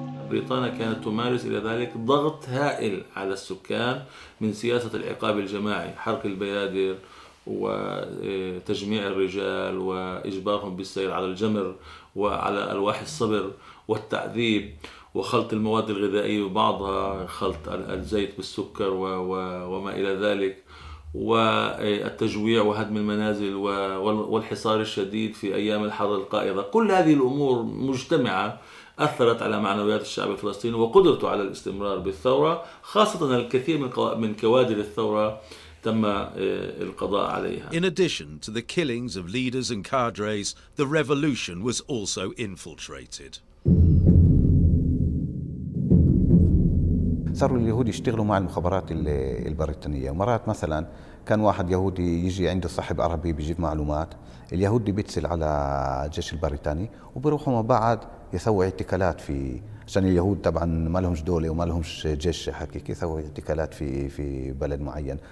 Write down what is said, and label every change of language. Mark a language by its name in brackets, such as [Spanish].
[Arabic] بريطانيا كانت تمارس إلى ذلك ضغط هائل على السكان من سياسة العقاب الجماعي، حرق البيادر وتجميع الرجال وإجبارهم بالسير على الجمر وعلى ألواح الصبر والتعذيب وخلط المواد الغذائية وبعضها خلط الزيت بالسكر وما إلى ذلك، والتجويع وهدم المنازل والحصار الشديد في أيام الحر القائضة. كل هذه الأمور مجتمعة أثرت على معنويات الشعب الفلسطيني وقدرته على الاستمرار بالثورة، خاصة الكثير من كوادر الثورة تم القضاء عليها. [English] In addition to the killings of leaders and cadres, the revolution was also infiltrated. [Arabic] صاروا اليهود يشتغلوا مع المخابرات البريطانية. مرات مثلا كان واحد يهودي يجي عنده صاحب عربي بيجيب معلومات، اليهودي بيتصل على الجيش البريطاني وبيروحوا مع بعض يسووا اعتقالات في، عشان اليهود طبعا ما لهمش دولة وما لهمش جيش حقيقي، يسووا اعتقالات في بلد معين.